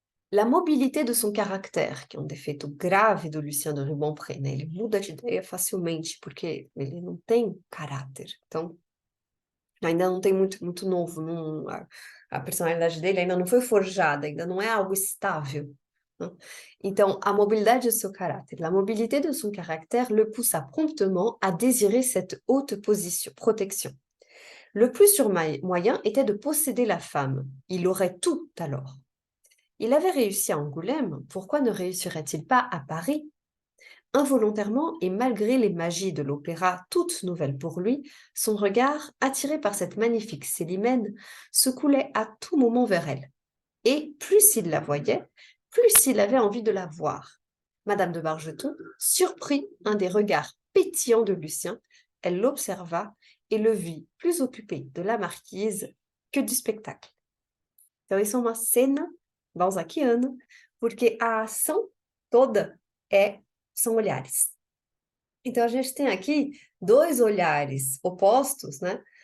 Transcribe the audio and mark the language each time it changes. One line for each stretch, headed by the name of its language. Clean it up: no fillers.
French: La mobilité de son caractère,
Portuguese: que é um defeito grave do Lucien de Rubempré, né? Ele muda de ideia facilmente, porque ele não tem caráter. Então, ainda não tem muito novo, a personalidade dele ainda não foi forjada, ainda não é algo estável, né? Então, a mobilidade de seu caractère,
French: la mobilité de son caractère le poussa promptement à désirer cette haute protection. Le plus sûr moyen était de posséder la femme. Il aurait tout alors. Il avait réussi à Angoulême, pourquoi ne réussirait-il pas à Paris? Involontairement, et malgré les magies de l'opéra, toutes nouvelles pour lui, son regard, attiré par cette magnifique Célimène, se coulait à tout moment vers elle. Et plus il la voyait, plus il avait envie de la voir. Madame de Bargeton surprit un des regards pétillants de Lucien, elle l'observa et le vit plus occupé de la marquise que du spectacle.
Portuguese: Então, isso é uma cena balzaquiana, porque a ação toda são olhares. Então, a gente tem aqui dois olhares opostos, né?